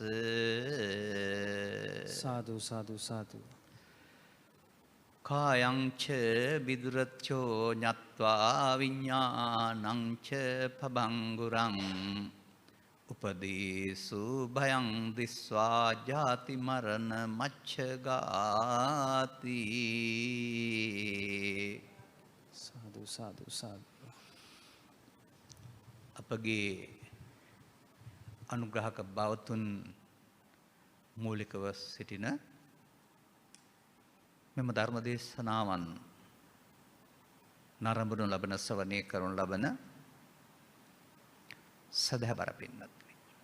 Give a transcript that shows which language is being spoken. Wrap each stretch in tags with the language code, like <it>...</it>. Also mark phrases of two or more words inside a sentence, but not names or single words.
<si>සාදු සාදු සාදු.</si> <pi>කායංච විදුරච්චෝ ඤත්වා විඤ්ඤාණංච පබංගුරං උපදීසු භයං දිස්වා ජාති මරණ මච්ඡගාති.</pi> <si>සාදු සාදු සාදු. අපගේ අනුග්‍රහක බවතුන් මූලිකව සිටින මෙම ධර්ම දේශනාවන් නරඹනු ලබන ශ්‍රවණය කරනු ලබන සදහබර පින්වත්නි.</si>